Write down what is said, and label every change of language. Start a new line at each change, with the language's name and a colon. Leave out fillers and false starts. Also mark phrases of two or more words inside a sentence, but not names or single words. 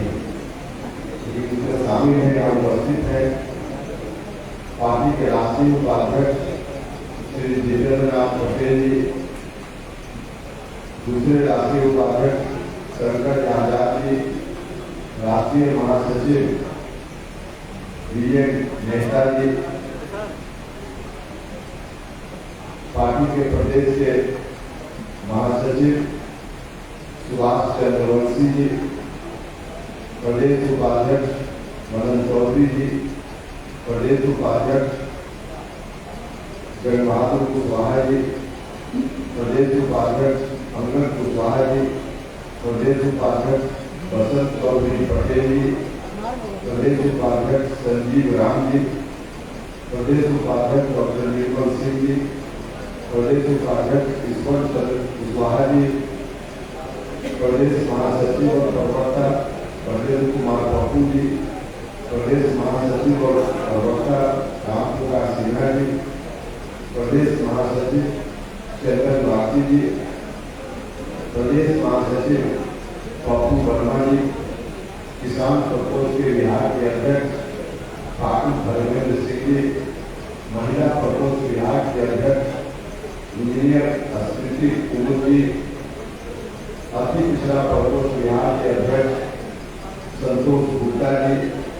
Hindi: लेकिन इसमें शामिल है यहाँ उपस्थित है पार्टी के राष्ट्रीय उपाध्यक्ष श्री जितेंद्रनाथ पटेल जी, दूसरे राष्ट्रीय उपाध्यक्ष शंकर आजाद जी, राष्ट्रीय महासचिव विजय मेहता जी, पार्टी के प्रदेश के महासचिव सुभाष चंद्र वंशी जी, प्रदेश उपाध्यक्ष मदन चौधरी जी, प्रदेश उपाध्यक्ष जगन बहादुर कुशवाहा जी, प्रदेश उपाध्यक्ष अंगद कुशवाहा जी, प्रदेश उपाध्यक्ष बसंत चौधरी पटेल जी, प्रदेश उपाध्यक्ष संजीव राम जी, प्रदेश उपाध्यक्ष डॉक्टर निर्मल सिंह जी, प्रदेश उपाध्यक्ष ईश्वर चंद्र कुशवाहा जी, प्रदेश महासचिव और प्रवक्ता प्रदेश कुमार पप्पू जी, प्रदेश महासचिव और प्रवक्ता राम प्रकाश सिन्हा जी, प्रदेश महासचिव चंदन बाकी जी, प्रदेश महासचिव पप्पू वर्मा जी, किसान प्रकोष्ठ के बिहार के अध्यक्ष ठाकुर धर्मेंद्र सिंह जी, महिला प्रकोष्ठ बिहार के अध्यक्ष इंजीनियर स्मृति कुमुद जी, अति पिछड़ा प्रकोष्ठ बिहार के अध्यक्ष संतोष गुप्ता जी,